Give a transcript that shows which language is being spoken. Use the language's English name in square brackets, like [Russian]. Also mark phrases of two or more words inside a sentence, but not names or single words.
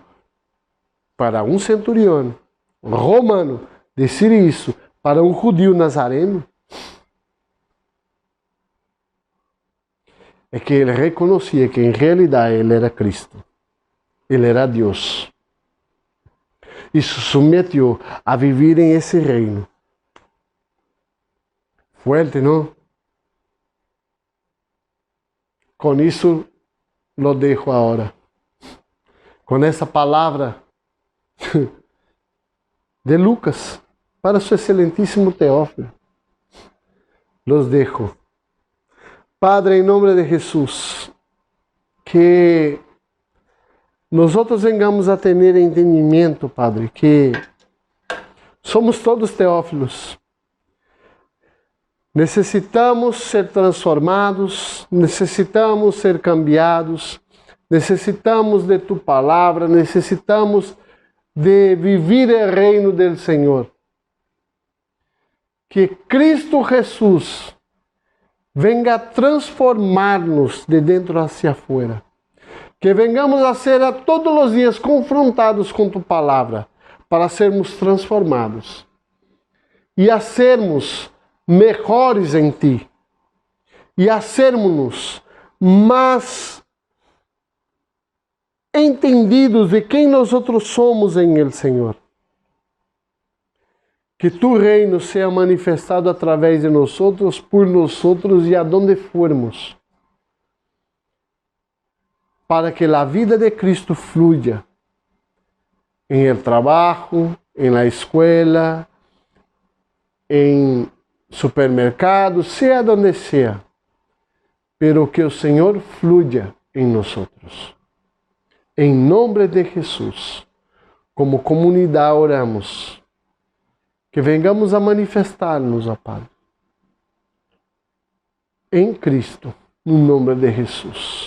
[Portuguese] Para um centurião romano dizer isso para um judeu nazareno, é que ele reconhecia que em realidade ele era Cristo. Ele era Deus. E se submeteu a viver em esse reino. Fuerte, não? Com isso, [Spanish] lo dejo agora. [Portuguese] Com essa palavra de Lucas, para su excelentíssimo Teófilo, [Spanish] los dejo. [Portuguese] Padre, em nome de Jesus, que nós vengamos a ter entendimento, Padre, que somos todos teófilos. Necessitamos ser transformados, necessitamos ser cambiados, necessitamos de tu palavra, necessitamos de viver o reino do Senhor. Que Cristo Jesus venga a transformar-nos de dentro [Spanish] hacia afuera. [Portuguese] Que vengamos a ser a todos os dias confrontados com tu palavra, para sermos transformados e a sermos melhores em ti, e a sermos mais entendidos de quem nós outros somos em el Senhor. Que tu reino seja manifestado através de nós outros, por nós outros e aonde formos, para que a vida de Cristo fluya em el trabalho, em [Spanish] la escuela, [Portuguese] em supermercado, seja donde seja, pero que o Senhor fluya em nós. Em nome de Jesus, como comunidade oramos, que venhamos a manifestar-nos, ó Pai, em Cristo, no nome de Jesus.